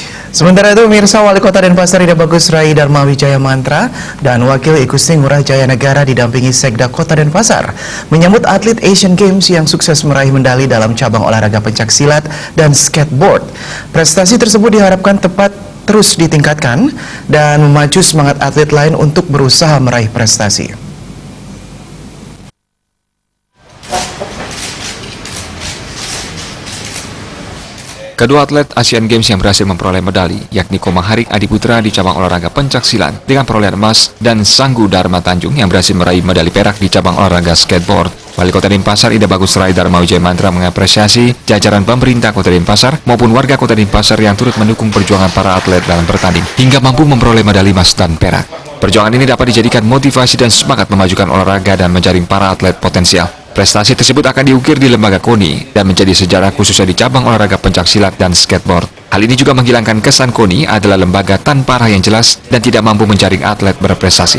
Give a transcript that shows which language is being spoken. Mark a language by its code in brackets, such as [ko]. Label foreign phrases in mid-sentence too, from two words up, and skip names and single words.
[id] Sementara itu, pemirsa, Wali Kota Denpasar Ida Bagus Rai Dharma Wijaya Mantra dan Wakil Igusti Ngurah Jaya Negara didampingi Sekda Kota Denpasar menyambut atlet Asian Games yang sukses meraih medali dalam cabang olahraga pencaksilat dan skateboard. Prestasi tersebut diharapkan tepat terus ditingkatkan dan memacu semangat atlet lain untuk berusaha meraih prestasi. Kedua atlet Asian Games yang berhasil memperoleh medali, yakni Komang Harik Adiputra di cabang olahraga pencaksilat dengan perolehan emas dan Sanggu Dharma Tanjung yang berhasil meraih medali perak di cabang olahraga skateboard. Wali Kota Denpasar Ida Bagus Rai Dharma Wijaya Mantra mengapresiasi jajaran pemerintah Kota Denpasar maupun warga Kota Denpasar yang turut mendukung perjuangan para atlet dalam bertanding hingga mampu memperoleh medali emas dan perak. Perjuangan ini dapat dijadikan motivasi dan semangat memajukan olahraga dan menjaring para atlet potensial. Prestasi tersebut akan diukir di lembaga KONI dan menjadi sejarah khususnya di cabang olahraga pencaksilat dan skateboard. Hal ini juga menghilangkan kesan KONI adalah lembaga tanpa arah yang jelas dan tidak mampu menjaring atlet berprestasi.